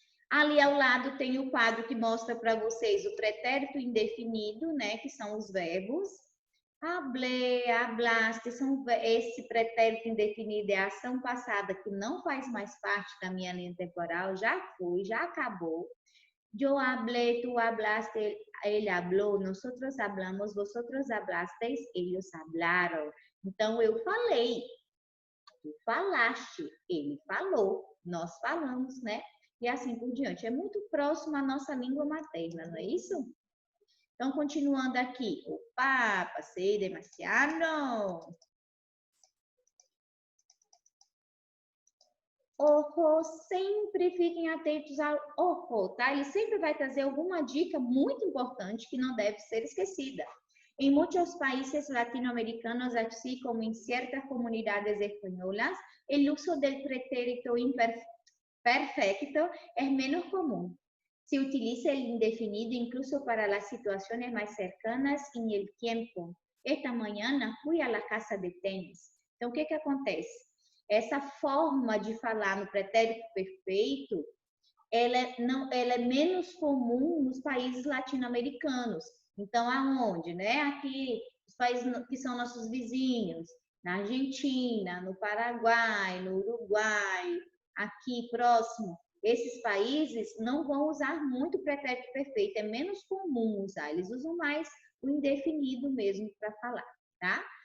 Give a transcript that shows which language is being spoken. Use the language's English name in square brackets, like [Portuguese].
[Portuguese] Ali ao lado tem o quadro que mostra para vocês o pretérito indefinido, né? Que são os verbos. [Spanish] Hablé, hablaste, [Portuguese] esse pretérito indefinido é a ação passada que não faz mais parte da minha linha temporal, já foi, já acabou. [Spanish] Yo hablé, tú hablaste, él habló, nosotros hablamos, vosotros hablasteis, ellos hablaron. [Portuguese] Então, eu falei, tu falaste, ele falou, nós falamos, né? E assim por diante. É muito próximo à nossa língua materna, não é isso? Então, continuando aqui. Opa, passei demasiado. Ojo, sempre fiquem atentos ao ojo, tá? Ele sempre vai trazer alguma dica muito importante que não deve ser esquecida. [Spanish] En muchos países latinoamericanos, así como en ciertas comunidades españolas, el uso del pretérito imperfecto es menos común. Se utiliza el indefinido incluso para las situaciones más cercanas en el tiempo. Esta mañana fui a la casa de tenis. [Portuguese] Então, o que acontece? Essa forma de falar no pretérito perfeito, ela é menos comum nos países latino-americanos. Então, aonde, né? Aqui, os países que são nossos vizinhos, na Argentina, no Paraguai, no Uruguai, aqui próximo, esses países não vão usar muito o pretérito perfeito, é menos comum usar, eles usam mais o indefinido mesmo para falar, tá?